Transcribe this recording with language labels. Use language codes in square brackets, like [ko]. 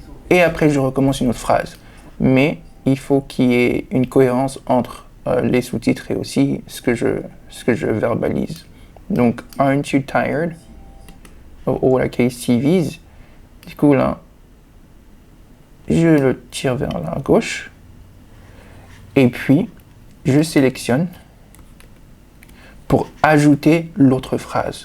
[fr] Et après je recommence une autre phrase. Mais il faut qu'il y ait une cohérence entre les sous-titres et aussi ce que je verbalise. [en] Donc Aren't you tired of all archaic CVs? [fr] Du coup là, je le tire vers la gauche et puis je sélectionne pour ajouter l'autre phrase.